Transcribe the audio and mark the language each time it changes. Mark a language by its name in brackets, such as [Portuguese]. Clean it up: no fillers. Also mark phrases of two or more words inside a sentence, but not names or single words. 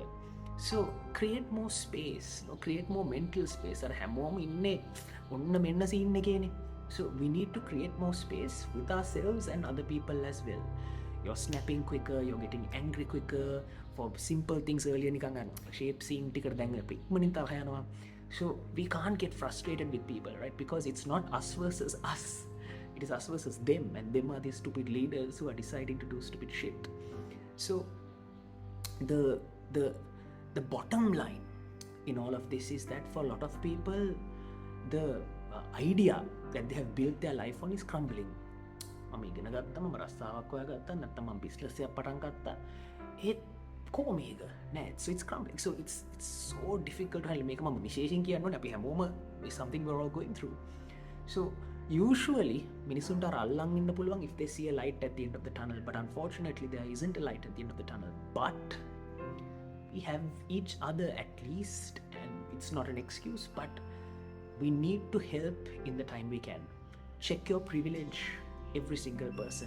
[English] So create more space, create more mental space. [Sinhala] අර හැමෝම ඉන්නේ ඔන්න මෙන්න scene එකේනේ. [English] So we need to create more space with ourselves and other people as well. You're snapping quicker, you're getting angry quicker for simple things earlier නිකන් shape scene [Sinhala] ටිකට දැන් අපි ඉක්මනින් තරහ යනවා. [English] So we can't get frustrated with people, right? Because it's not us versus us. It is us versus them, and them are these stupid leaders who are deciding to do stupid shit. So the bottom line in all of this is that for a lot of people, the idea that they have built their life on is crumbling. [Sinhala] මම ඉගෙන ගත්තා, මම රස්සාවක් හොයාගත්තා, නැත්නම් මම බිස්නස් එකක් පටන් ගත්තා. ඒත් කොහොමද නෑ? [English] So it's crumbling. So it's so difficult to handle. [Sinhala] මේක මම විශේෂයෙන් කියන්න ඕනේ, අපි හැමෝම [English] is something we're all going through. So usually [Sinhala] මිනිසුන්ට අර අල්ලන් ඉන්න පුළුවන් [English] if they see a light at the end of the tunnel, but unfortunately there isn't a light at the end of the tunnel. But we have each other at least, and it's not an excuse, but we need to help in the time we can. Check your privilege, every single person.